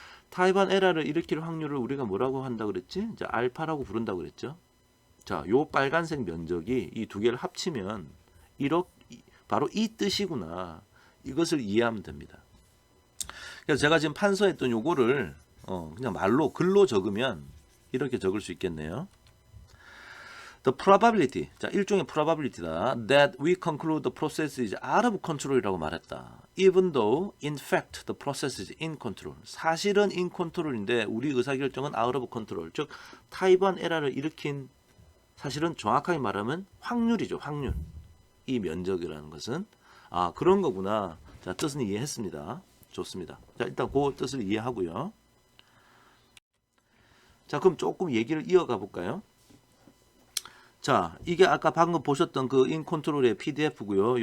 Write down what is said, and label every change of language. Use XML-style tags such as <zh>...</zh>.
<ko>타입 1 에러를 일으킬 확률을 우리가 뭐라고 한다 그랬지? 이제 알파라고 부른다고 그랬죠. 자, 요 빨간색 면적이 이 두 개를 합치면 바로 이 뜻이구나. 이것을 이해하면 됩니다. 그래서 제가 지금 판서했던 요거를 그냥 말로 글로 적으면 이렇게 적을 수 있겠네요.</ko> <en>The probability,</en> <ko>자 일종의</ko> <en>probability다. That we conclude the process is out of control</en> <ko>이라고 말했다.</ko> <en>Even though in fact the process is in control.</en> <ko>사실은 in control인데 우리 의사결정은 out of control. 즉 타입1 에러를 일으킨 사실은 정확하게 말하면 확률이죠. 확률. 이 면적이라는 것은 그런 거구나. 자 뜻은 이해했습니다. 좋습니다. 자 일단 그 뜻을 이해하고요. 자 그럼 조금 얘기를 이어가 볼까요? 자, 이게 아까 방금 보셨던 그 인컨트롤의 PDF고요.</ko>